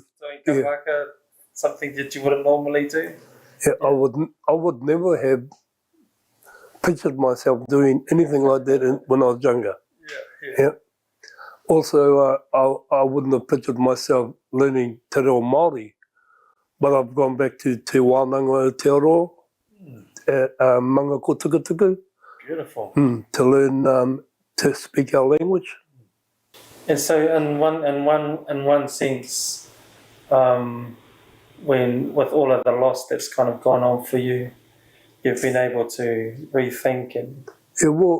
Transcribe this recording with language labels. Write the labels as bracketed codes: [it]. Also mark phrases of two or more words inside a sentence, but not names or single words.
[en] doing kapa something that you wouldn't normally do. Yeah, I would never have pictured myself doing anything like that when I was younger. Yeah. Also, I wouldn't have pictured myself learning [mi] te reo Māori, [en] but I've gone back to [mi] te whānau te reo [en] at Manga ko Tukutuku. Beautiful. To learn to speak our language. And so, in one sense, when with all of the loss that's kind of gone on for you, you've been able to rethink and